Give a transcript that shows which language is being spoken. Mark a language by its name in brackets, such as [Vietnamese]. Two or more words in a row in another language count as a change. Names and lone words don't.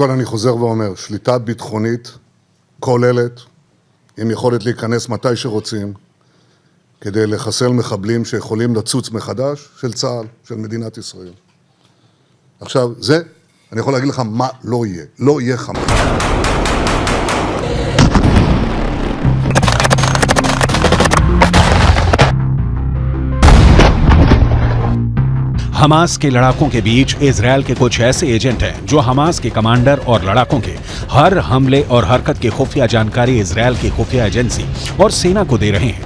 [Hebrew] קודם כל אני חוזר ואומר, שליטה ביטחונית כוללת, עם יכולת להיכנס מתי שרוצים, כדי לחסל מחבלים שיכולים לצוץ מחדש, של צה"ל, של מדינת ישראל. עכשיו, זה, אני יכול להגיד לך מה לא יהיה. לא יהיה חמאס. [Hindi] हमास के लड़ाकों के बीच इजरायल के कुछ ऐसे एजेंट हैं जो हमास के कमांडर और लड़ाकों के हर हमले और हरकत की खुफिया जानकारी इजरायल की खुफिया एजेंसी और सेना को दे रहे हैं।